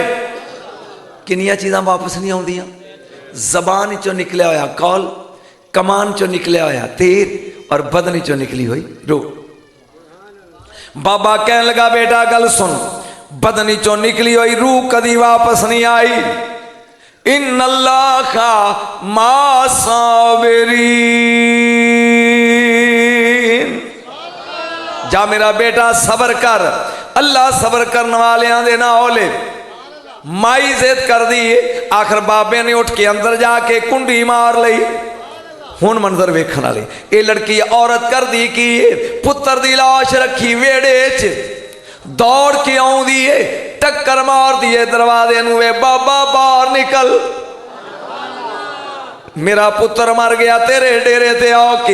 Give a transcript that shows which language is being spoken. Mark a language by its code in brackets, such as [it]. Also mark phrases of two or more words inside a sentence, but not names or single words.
[pa] کنیاں چیزاں واپس نہیں آؤندیاں؟ زبان چوں نکلیا ہویا قول، کمان چوں نکلیا ہویا تیر اور بدن چوں نکلی ہوئی روح. بابا کہن لگا بیٹا گل سن، بدن چوں نکلی ہوئی روح کدی واپس نہیں آئی. [ar] إن الله مع الصابرين, [pa] جا میرا بیٹا صبر کر، اللہ صبر کرن والیاں دے نال مائی ضد کر دی. آخر بابے نے اٹھ کے اندر جا کے کنڈی مار لئی. ہن منظر ویکھن والے، یہ لڑکی عورت کر دی کہ پتر دی لاش رکھی ویہڑے چ، دوڑ کے آؤندی اے، ٹکر مار دی اے دروازے نوں، وے بابا باہر نکل، میرا پتر مر گیا تیرے ڈیرے تے آکے.